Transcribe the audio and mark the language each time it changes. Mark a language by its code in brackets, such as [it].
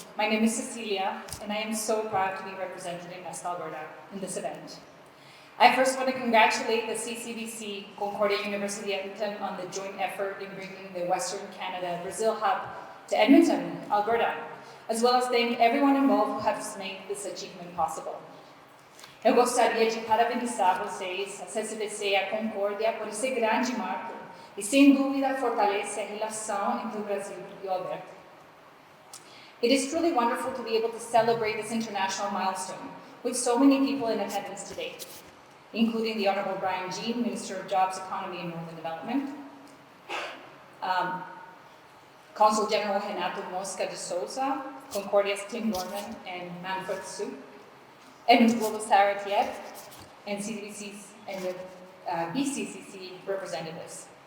[en] My name is Cecilia, and I am so proud to be representing Invest Alberta in this event. I first want to congratulate the CCBC Concordia University Edmonton on the joint effort in bringing the Western Canada Brazil Hub to Edmonton, Alberta, as well as thank everyone involved who has made this achievement possible. [pt] Eu gostaria de parabenizar vocês, a CCBC e a Concordia, por esse grande marco e, sem dúvida, fortalece a relação entre o Brasil e o Alberta. [en] It is truly wonderful to be able to celebrate this international milestone with so many people in attendance today, including the Honorable Brian Jean, Minister of Jobs, Economy and Northern Development, Consul General Renato Mosca de Souza, Concordia's Tim Norman and Manfred Su, Edmonton Global Sarah Tiet, and CDBC's and the BCCC representatives.